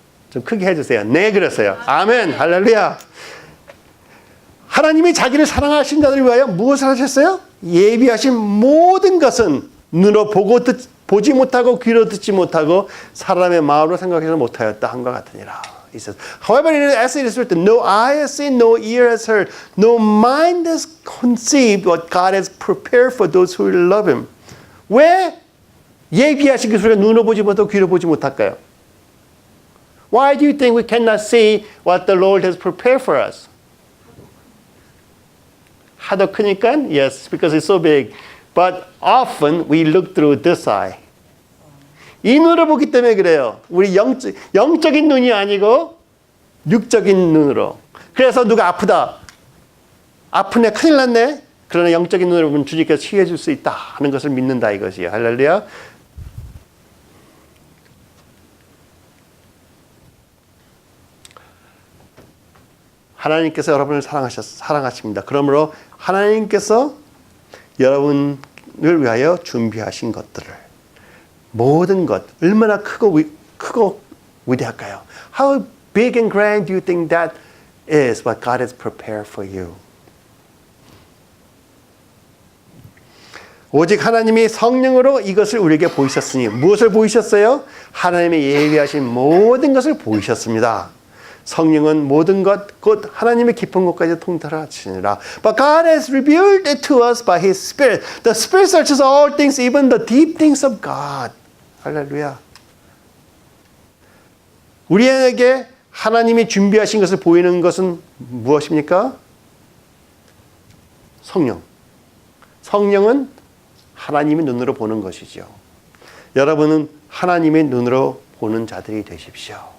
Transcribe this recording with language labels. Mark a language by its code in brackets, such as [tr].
[ko] 좀 크게 해주세요. 네, 그랬어요. 아멘. 할렐루야. 하나님이 자기를 사랑하신 자들을 위하여 무엇을 하셨어요? 예비하신 모든 것은 눈으로 보지 못하고 귀로 듣지 못하고 사람의 마음으로 생각해서 못하였다 한것 같으니라. [en] He says, however, as it is written, no eye has seen, no ear has heard, no mind has conceived what God has prepared for those who love Him. [ko] 왜 예비하신 그 소리가 눈으로 보지 못하고 귀로 보지 못할까요? [en] Why do you think we cannot see what the Lord has prepared for us? [ko] 하도 크니까? [en] Yes, because it's so big. But often we look through this eye. [ko] 이 눈으로 보기 때문에 그래요. 우리 영적인 눈이 아니고 육적인 눈으로. 그래서 누가 아프다. 아프네, 큰일 났네. 그러나 영적인 눈으로 보면 주님께서 치유해 줄 수 있다 하는 것을 믿는다 이것이에요. 할렐루야. 하나님께서 여러분을 사랑하십니다. 그러므로 하나님께서 여러분을 위하여 준비하신 것들을 모든 것 얼마나 크고 위대할까요? [en] How big and grand do you think that is what God has prepared for you? [ko] 오직 하나님이 성령으로 이것을 우리에게 보이셨으니 무엇을 보이셨어요? 하나님의 예비하신 모든 것을 보이셨습니다. 성령은 모든 것, 곧 하나님의 깊은 것까지 통달하시니라. [en] But God has revealed it to us by His Spirit. The Spirit searches all things, even the deep things of God. [ko] 할렐루야. 우리에게 하나님이 준비하신 것을 보이는 것은 무엇입니까? 성령. 성령은 하나님의 눈으로 보는 것이죠. 여러분은 하나님의 눈으로 보는 자들이 되십시오.